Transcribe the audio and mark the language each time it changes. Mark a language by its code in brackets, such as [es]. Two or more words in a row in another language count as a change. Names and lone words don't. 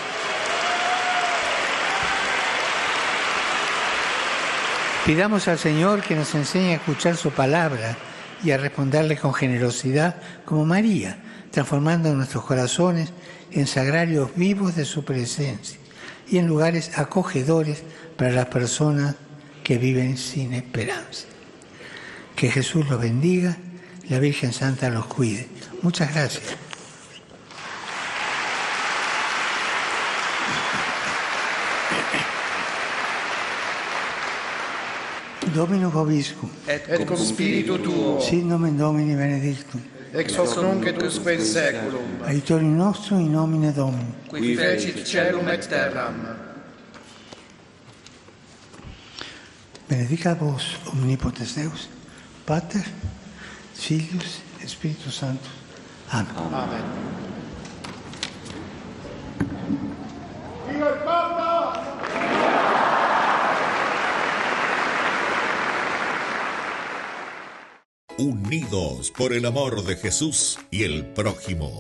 [es] Pidamos al Señor que nos enseñe a escuchar su palabra y a responderle con generosidad como María, transformando nuestros corazones en sagrarios vivos de su presencia y en lugares acogedores para las personas que viven sin esperanza. Que Jesús los bendiga, la Virgen Santa los cuide. Muchas gracias. [la] Dominus vobiscum. Et cum spiritu tuo. Sit nomen Domini benedictum. Ex hoc nunc et usque in saeculum. Aiutorium nostrum in nomine Domini. Qui fecit caelum et terram. Benedicat vos omnipotens Deus, Pater, Filius, Spiritus Sanctus. Amen. Amen. [es] Unidos por el amor de Jesús y el prójimo.